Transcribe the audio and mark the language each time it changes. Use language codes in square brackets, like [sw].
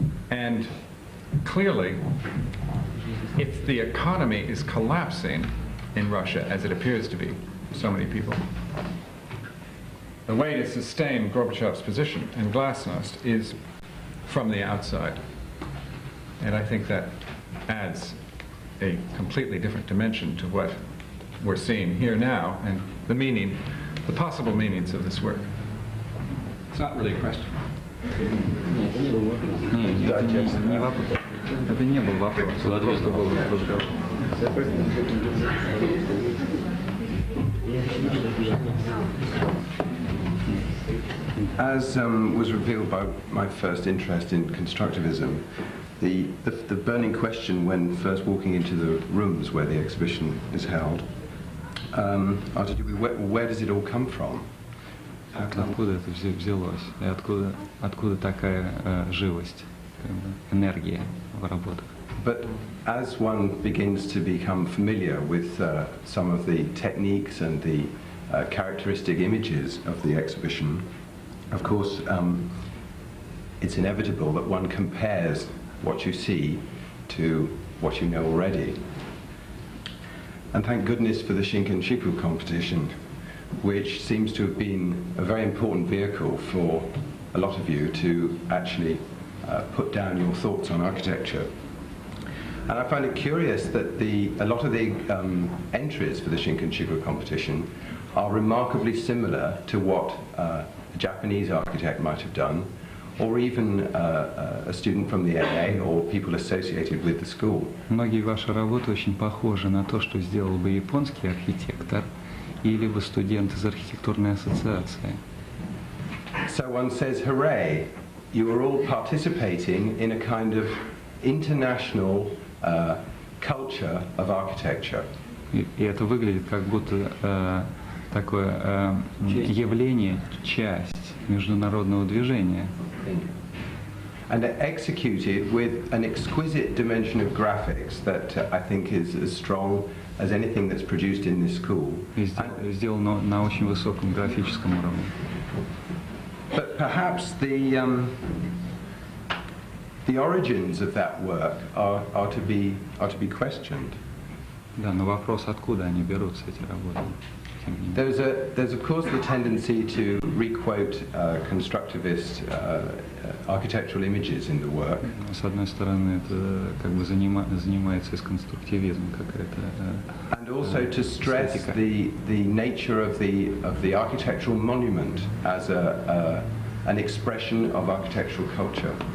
[en] And clearly, if the economy is collapsing in Russia, as it appears to be for so many people, the way to sustain Gorbachev's position and Glasnost is from the outside. And I think that adds a completely different dimension to what we're seeing here now and the meaning, the possible meanings of this work. It's not really a question. [ru] Это не был вопрос, это просто был разговор. [en] As was revealed by my first interest in constructivism, the burning question when first walking into the rooms where the exhibition is held are to do with where does it all come from? [ru] Откуда это взялось? И откуда такая живость, энергия в работах? [en] But as one begins to become familiar with some of the techniques and the characteristic images of the exhibition, of course, it's inevitable that one compares what you see to what you know already. And thank goodness for the Shinkan-Shiku competition, which seems to have been a very important vehicle for a lot of you to actually put down your thoughts on architecture. And I find it curious that a lot of the entries for the Shinkan-Shiku competition are remarkably similar to what a Japanese architect might have done, or even a student from the AA or people associated with the school. [ru] Многие ваши работы очень похожи на то, что сделал бы японский архитектор или бы студент из архитектурной ассоциации. [en] So one says, hooray, you are all participating in a kind of international culture of architecture. [ru] И это выглядит как будто такое явление, часть международного движения. [en] And executed with an exquisite dimension of graphics that I think is as strong as anything that's produced in this school. [ru] Сделано на очень высоком графическом уровне. [en] But perhaps the origins of that work are to be questioned. [ru] Да, но вопрос, откуда они берутся, эти работы. [en] There's of course the tendency to requote constructivist architectural images in the work. [ru] С одной стороны, это как бы занимается из конструктивизма какая-то. [en] And also to stress the nature of the architectural monument as an expression of architectural culture.